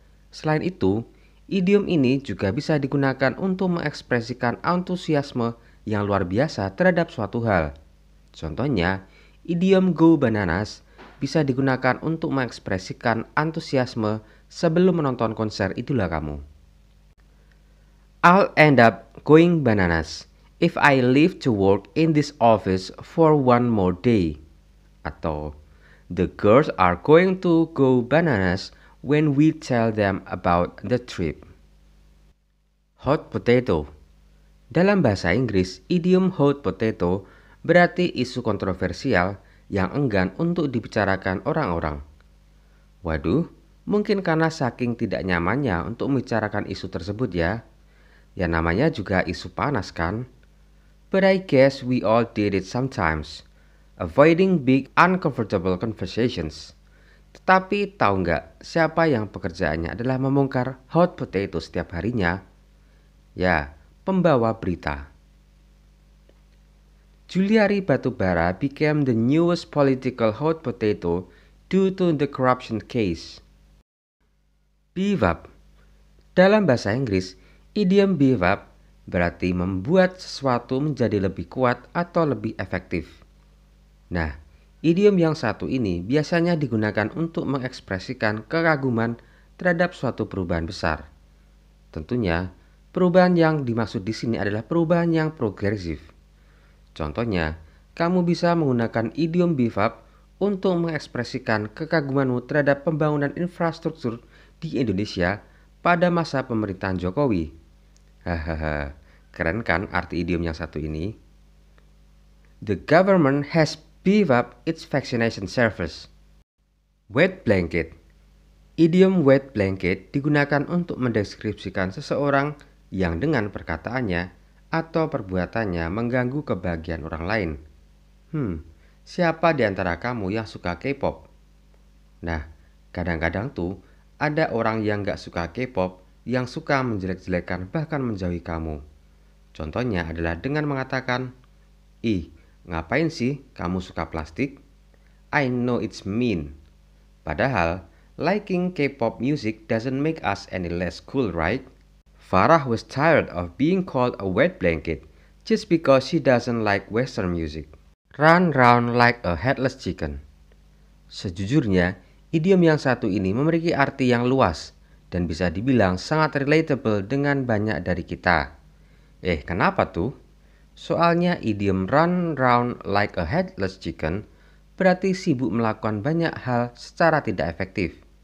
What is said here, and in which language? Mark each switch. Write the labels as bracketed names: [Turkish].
[Indonesian] Selain itu, idiom ini juga bisa digunakan untuk mengekspresikan antusiasme yang luar biasa terhadap suatu hal. Contohnya, idiom go bananas bisa digunakan untuk mengekspresikan antusiasme sebelum menonton konser idola kamu. [English] I'll end up going bananas. If I live to work in this office for one more day. Atau, the girls are going to go bananas when we tell them about the trip. Hot potato. [Indonesian] Dalam bahasa Inggris, idiom hot potato berarti isu kontroversial yang enggan untuk dibicarakan orang-orang. Waduh, mungkin karena saking tidak nyamannya untuk membicarakan isu tersebut ya. Ya namanya juga isu panas kan? [English] But I guess we all did it sometimes, avoiding big uncomfortable conversations. [Indonesian] Tetapi tahu nggak siapa yang pekerjaannya adalah membongkar hot potato setiap harinya? Ya, pembawa berita. [English] Juliari Batubara became the newest political hot potato due to the corruption case. Beef up. [Indonesian] Dalam bahasa Inggris, idiom beef up berarti membuat sesuatu menjadi lebih kuat atau lebih efektif. Nah, idiom yang satu ini biasanya digunakan untuk mengekspresikan kekaguman terhadap suatu perubahan besar. Tentunya, perubahan yang dimaksud di sini adalah perubahan yang progresif. Contohnya, kamu bisa menggunakan idiom beef up untuk mengekspresikan kekagumanmu terhadap pembangunan infrastruktur di Indonesia pada masa pemerintahan Jokowi. Hahaha, keren kan arti idiom yang satu ini? [English] The government has beefed up its vaccination service. Wet blanket. [Indonesian] Idiom wet blanket digunakan untuk mendeskripsikan seseorang yang dengan perkataannya atau perbuatannya mengganggu kebahagiaan orang lain. Siapa di antara kamu yang suka K-pop? Nah, kadang-kadang tuh ada orang yang gak suka K-pop yang suka menjelek-jelekan bahkan menjauhi kamu. Contohnya adalah dengan mengatakan, "Ih, ngapain sih kamu suka plastik? [English] I know it's mean." Padahal, liking K-pop music doesn't make us any less cool, right? Farah was tired of being called a wet blanket just because she doesn't like Western music. Run round like a headless chicken. [Indonesian] Sejujurnya, idiom yang satu ini memiliki arti yang luas dan bisa dibilang sangat relatable dengan banyak dari kita. Kenapa tuh? Soalnya idiom run round like a headless chicken berarti sibuk melakukan banyak hal secara tidak efektif.